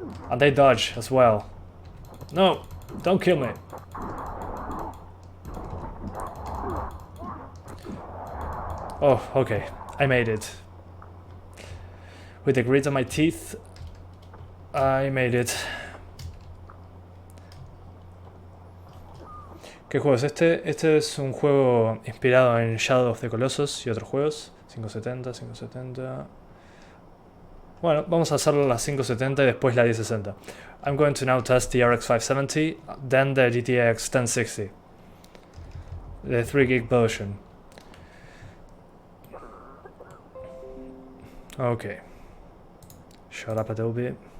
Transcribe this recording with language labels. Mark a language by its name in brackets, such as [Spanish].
[English] And they dodge as well. No, don't kill me. Oh, okay, I made it. With the grit on my teeth, I made it. [Spanish] ¿Qué juego es este? Este es un juego inspirado en Shadow of the Colossus y otros juegos. 570, 570. Bueno, vamos a hacerlo las 570 y después la 1060. [English] I'm going to now test the RX 570, then the GTX 1060. The 3 gig version. Okay. Shut up, Adobe.